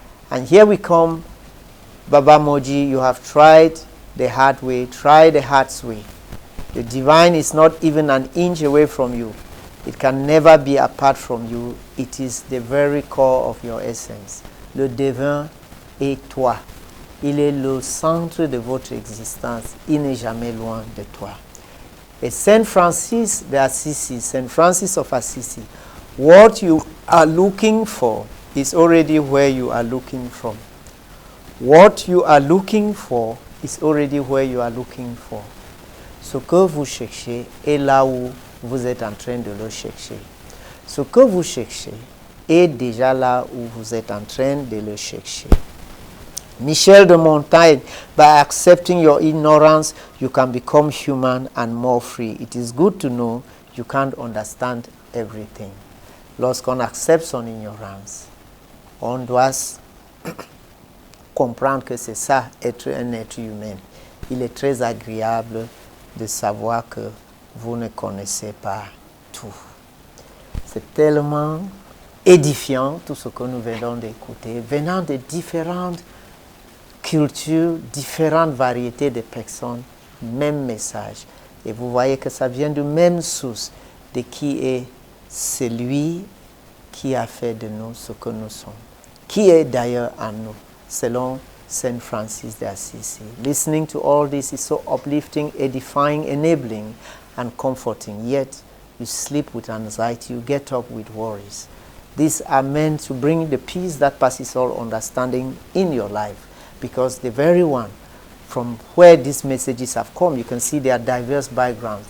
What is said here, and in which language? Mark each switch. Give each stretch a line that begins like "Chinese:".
English: And here we come, Baba Moji, you have tried the hard way, try the hard's way. The divine is not even an inch away from you. It can never be apart from you. It is the very core of your essence.
French: Le divin est toi. Il est le centre de votre existence. Il n'est jamais loin de toi.
English: Et Saint Francis de Assisi, Saint Francis of Assisi, what you are looking for is already where you are looking from. What you are looking for is already where you are looking for.
French: Ce que vous cherchez est là où vous êtes en train de le chercher. Ce que vous cherchez est déjà là où vous êtes en train de le chercher.
English: Michel de Montaigne, by accepting your ignorance, you can become human and more free. It is good to know you can't understand everything.
French: Lorsqu'on accepte son ignorance, on doit comprendre que c'est ça, être un être humain. Il est très agréable de savoir que vous ne connaissez pas tout. C'est tellement édifiant tout ce que nous venons d'écouter, venant de différentes cultures, différentes variétés de personnes, même message. Et vous voyez que ça vient de même source, de qui est celui qui a fait de nous ce que nous sommes, qui est d'ailleurs en nous, selon Saint Francis de Assisi.
English: Listening to all this is so uplifting, edifying, enabling, and comforting. Yet, you sleep with anxiety, you get up with worries. These are meant to bring the peace that passes all understanding in your life, because the very one from where these messages have come, you can see they are diverse backgrounds.